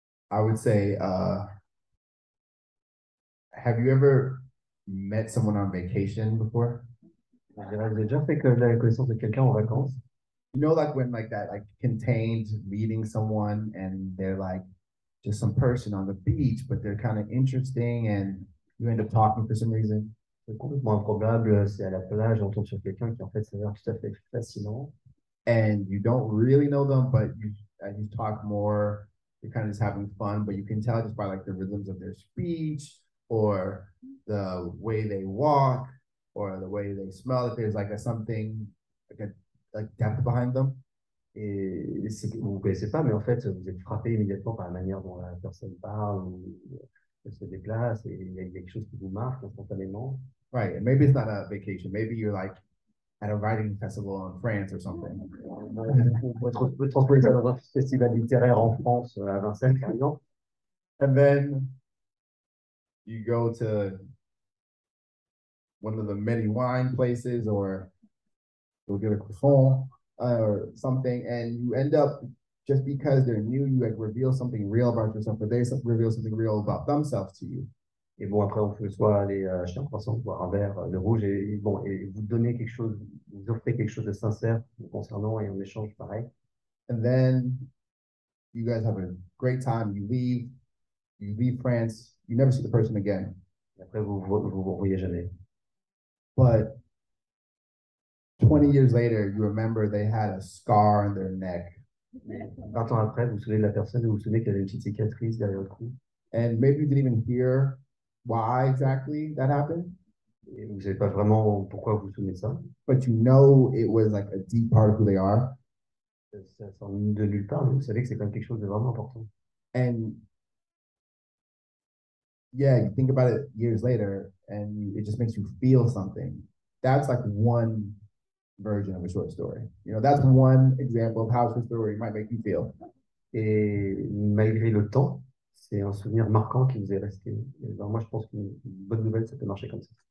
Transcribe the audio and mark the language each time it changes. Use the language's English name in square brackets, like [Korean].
[English] I would say, have you ever met someone on vacation before? [French] Je dirais, vous avez déjà fait la connaissance de quelqu'un en vacances? [English] You know, like when like that, like contained meeting someone and they're like just some person on the beach, but they're kind of interesting and you end up talking for some reason. [French] C'est complètement improbable, c'est à la plage, on tombe sur quelqu'un qui en fait s'avère tout à fait fascinant. [English] And you don't really know them, but you talk more, you're kind of just having fun, but you can tell just by like the rhythms of their speech or the way they walk or the way they smell, that there's like something, like depth behind them. [French] Et vous ne connaissez pas, mais en fait, vous êtes frappé immédiatement par la manière dont la personne parle ou elle se déplace, et il y a quelque chose qui vous marque instantanément. [English] Right, and maybe it's not a vacation. Maybe you're like at a writing festival in France or something. [French] On peut transposer ça dans un festival littéraire en France, à Vincennes, par exemple. [English] And then you go to one of the many wine places or you'll get a croissant or something, and you end up, just because they're new, you like reveal something real about yourself, but they reveal something real about themselves to you. [French] Et bon, après, on peut soit aller acheter un croissant, boire un verre de rouge, et bon, et vous donnez quelque chose, vous offrez quelque chose de sincère vous concernant, et en échange, pareil. [English] And then you guys have a great time. You leave France. You never see the person again. [French] Et après, vous revoyez jamais. [English] But 20 years later, you remember they had a scar on their neck. [French] 20 ans après, vous vous souvenez de la personne, et vous vous souvenez qu'elle avait une petite cicatrice derrière le cou. [English] And maybe you didn't even hear why exactly that happened. [French] Et vous ne savez pas vraiment pourquoi vous vous souvenez de ça. [English] But you know it was like a deep part of who they are. [French] Ça sort de nulle part, mais vous savez que c'est quand même quelque chose de vraiment important. [English] And yeah, you think about it years later and it just makes you feel something. That's like one version of a short story. You know, that's one example of how a short story might make you feel. [French] Et malgré le temps, c'est un souvenir marquant qui vous est resté. Et ben, moi, je pense qu'une bonne nouvelle, ça peut marcher comme ça.